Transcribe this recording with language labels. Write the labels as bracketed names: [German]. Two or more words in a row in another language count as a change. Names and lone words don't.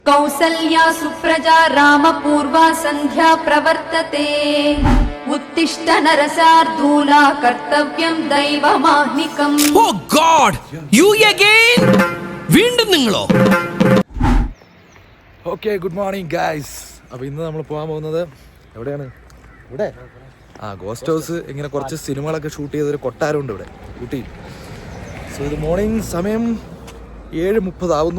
[Sanskrit] कौसल्या सुप्रजा रामपूर्वा सन्ध्या प्रवर्तते उत्तिष्ठ नरसार्धूला कर्तव्यं दैवमाह्निकम् [English] Oh God you again [Malayalam] വീണ്ടും നിങ്ങളോ? [English] Okay, good morning guys. [Malayalam] അപ്പോൾ ഇന്ന് നമ്മൾ പോകാൻ പോകുന്നത് എവിടെയാണ്? ഇവിടെ [English] ghost house. [Malayalam] ഇങ്ങനെ കുറച്ച് സിനിമകളൊക്കെ ഷൂട്ട് ചെയ്തൊരു കൊട്ടാരമുണ്ട് ഇവിടെ ഊട്ടിയിൽ. സോ ഇത് മോർണിംഗ് സമയം 7:30 ആവുന്നു.